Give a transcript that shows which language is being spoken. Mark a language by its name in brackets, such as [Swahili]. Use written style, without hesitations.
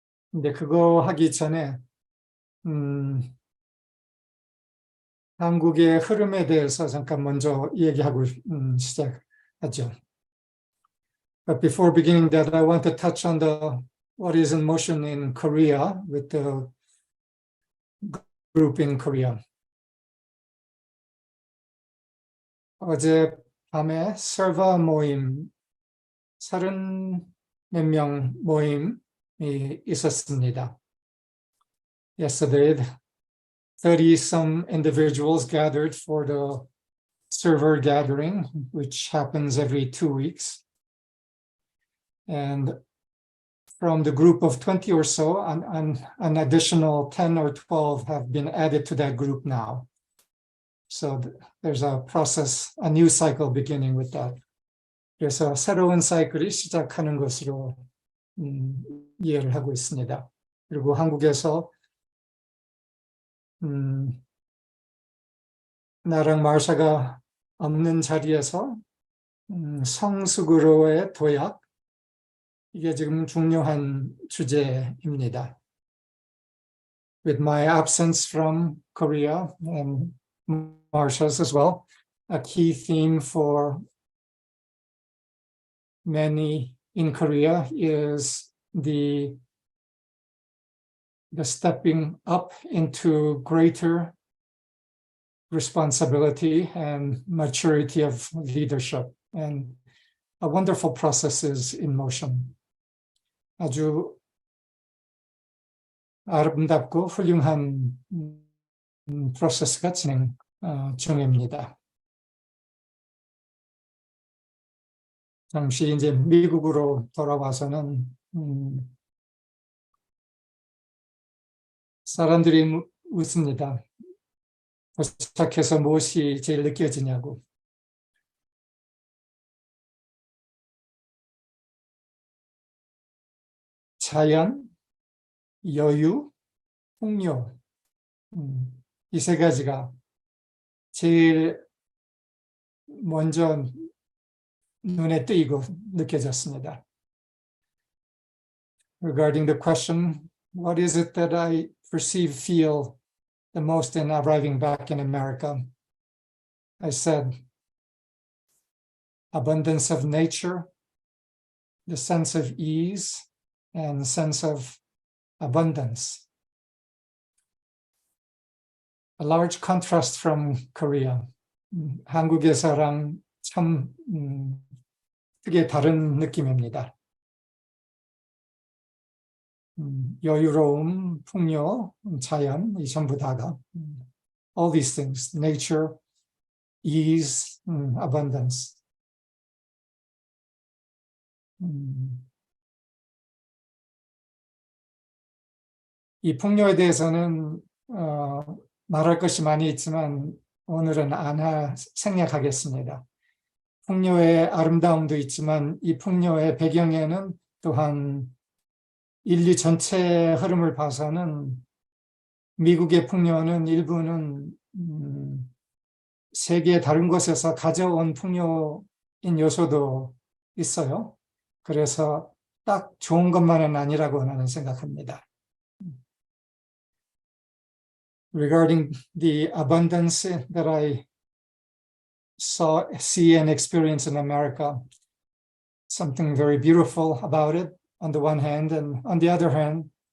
[Korean] 근데 그거 하기 전에 한국의 흐름에 대해서 잠깐 먼저 얘기하고 시작하죠. [English] But before beginning that, I want to touch on what is in motion in Korea with the group in Korea. [Korean] 어젯밤에 server 모임 30몇 명 모임이 있었습니다. [English] Yesterday, 30-some individuals gathered for the server gathering, which happens every 2 weeks. And from the group of 20 or so, an additional 10 or 12 have been added to that group now. So there's a process, a new cycle beginning with that. [Korean] 그래서 새로운 사이클이 시작하는 것으로 이해를 하고 있습니다. 그리고 한국에서 나랑 마샤가 없는 자리에서 성숙으로의 도약, 이게 지금 중요한 주제입니다. [English] With my absence from Korea and Marsha's as well, a key theme for many in Korea is the stepping up into greater responsibility and maturity of leadership. And a wonderful process is in motion. [Korean] 아주 아름답고 훌륭한 프로세스가 진행 중입니다. 잠시 이제 미국으로 돌아와서는 사람들이 묻습니다. 도착해서 무엇이 제일 느껴지냐고. 자연, 여유, 풍요, 이 세 가지가 제일 먼저 눈에 띄고 느껴졌습니다. [English] Regarding the question, what is it that I feel the most in arriving back in America? I said, abundance of nature, the sense of ease and sense of abundance. A large contrast from Korea. [Korean] 한국에서랑 참 크게 다른 느낌입니다. 여유로움, 풍요, 자연, 이 전부 다가 [English] all these things, nature, ease, abundance. [Korean] 이 풍요에 대해서는 말할 것이 많이 있지만 오늘은 생략하겠습니다. 풍요의 아름다움도 있지만 이 풍요의 배경에는 또한 인류 전체의 흐름을 봐서는 미국의 풍요는 일부는 세계 다른 곳에서 가져온 풍요인 요소도 있어요. 그래서 딱 좋은 것만은 아니라고 나는 생각합니다. [English] Regarding the abundance that I see and experience in America, something very beautiful about it on the one hand, and on the other hand,